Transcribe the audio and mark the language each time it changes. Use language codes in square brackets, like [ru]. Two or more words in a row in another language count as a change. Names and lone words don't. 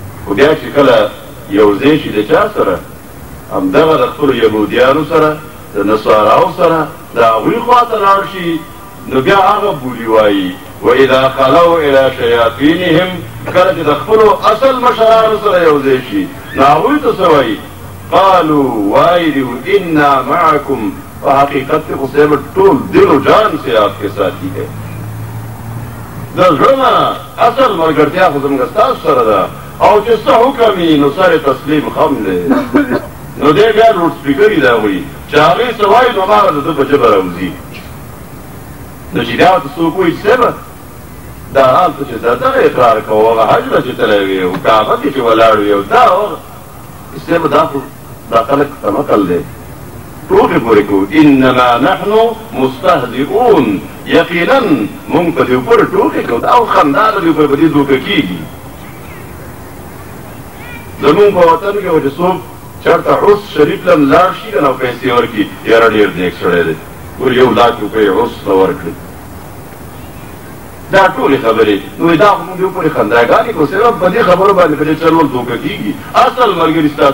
[ps] خو بیا چې کله یو ځای شي د چا سره همدغه د خپلو یهودیانو سره د نصاراو سره د هغوی خواته لاړ شي نو بیا هغه بولي وایي [ar] واذا خلوا الى شیاطینهم [ps] کله چې د خپلو اصل مشرانو سره یو ځای شي نو هغوی ته څه وایي قالوا وایي دیو [ar] انا معکم [ps] په حقیقت کې خو صاحب ټول [ur] دل و جان سے آپ کے ساتھی ہے [ps] د زړه نه اصل ملګرتیا خو زموږ ستاسو سره ده او چې څه حکم وي نو سر تسلیم خم دی نو دی بیا لوډ سپیکر یې د هغوی چې هغې څه وایي نو هماغه د ده په ژبه راوځي نو چې بیا ورته څوک وایي چې صاحبه دا حال ته چې دا دغه اقرار کوو هغه حج ته چې تللی وي او کعبه کې چې ولاړ وي او دا هغه صاحبه دا خو دا خلک تمقل دی ټوکې پورې کوو [ar] انما نحن مستهزئون [ps] یقینا مونږ په دې پورې ټوکې کوو دا خو خندا ده دوی په دې دوکه کېږي زمونږ په وطن کې و چې څوک چېرته عرس شریف لم لاړ شي که نه پیسې ورکړي یاره ډېر نیک سړی دی ور 1 لاک روپۍ عرس ته ورکړي دا ټولې خبرې نو دا خو مونږ دې پورې خنداګانې کوو صرف په دې خبرو باندې که دې چلول دوکه کېږي اصل ملګري ستاسو